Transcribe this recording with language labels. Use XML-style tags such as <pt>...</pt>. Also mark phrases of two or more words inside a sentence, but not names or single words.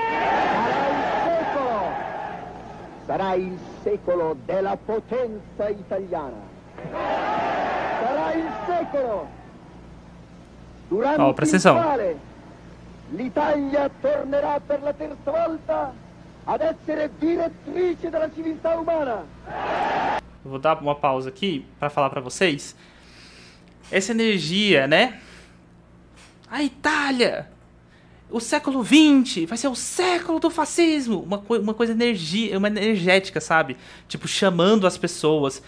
<it>Sarà il secolo della potenza italiana. Sarà il secolo durante il quale l'Italia tornerà per la terza volta ad essere direttrice della civiltà umana.</it> <pt>Eu vou dar uma pausa aqui para falar para vocês. Essa energia, né? A Itália, o século XX vai ser o século do fascismo. Uma coisa uma energética, sabe? Tipo, chamando as pessoas.</pt>